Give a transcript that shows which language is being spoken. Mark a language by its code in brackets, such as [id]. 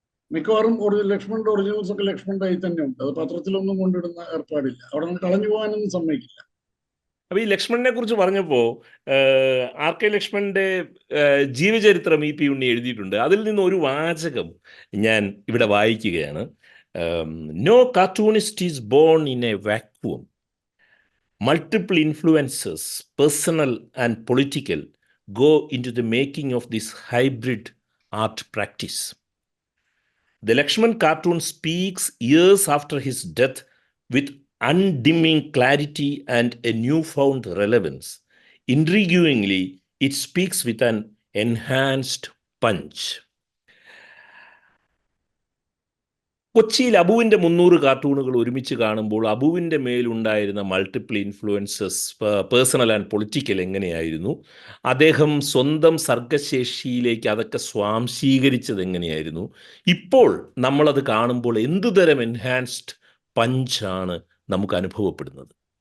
[ml] മിക്കവാറും ലക്ഷ്മണന്റെ ഒറിജിനൽസ് ഒക്കെ ലക്ഷ്മണന്റെ കയ്യിൽ തന്നെ ഉണ്ട്. അത് പത്രത്തിലൊന്നും കൊണ്ടിടുന്ന ഏർപ്പാടില്ല. അവിടെ നിന്ന് കളഞ്ഞു പോകാനൊന്നും സമ്മതിക്കില്ല. അപ്പൊ ഈ ലക്ഷ്മണനെ കുറിച്ച് പറഞ്ഞപ്പോ RK ലക്ഷ്മണന്റെ ജീവചരിത്രം EP ഉണ്ണി എഴുതിയിട്ടുണ്ട്. അതിൽ നിന്ന് ഒരു വാചകം ഞാൻ ഇവിടെ വായിക്കുകയാണ്. [en] No cartoonist is born in a vacuum. Multiple influences, personal and political, go into the making of this hybrid art practice. The Lakshman cartoon speaks years after his death with undimming clarity and a newfound relevance. Intriguingly, it speaks with an enhanced punch. [ml] കൊച്ചിയിൽ അബുവിൻ്റെ 300 കാർട്ടൂണുകൾ ഒരുമിച്ച് കാണുമ്പോൾ അബുവിൻ്റെ മേലുണ്ടായിരുന്ന multiple influences, personal and political എങ്ങനെയായിരുന്നു? അദ്ദേഹം സ്വന്തം സർഗശേഷിയിലേക്ക് അതൊക്കെ സ്വാംശീകരിച്ചത് എങ്ങനെയായിരുന്നു? ഇപ്പോൾ നമ്മളത് കാണുമ്പോൾ എന്തുതരം എൻഹാൻസ്ഡ് പഞ്ചാണ് നമുക്ക് അനുഭവപ്പെടുന്നത്?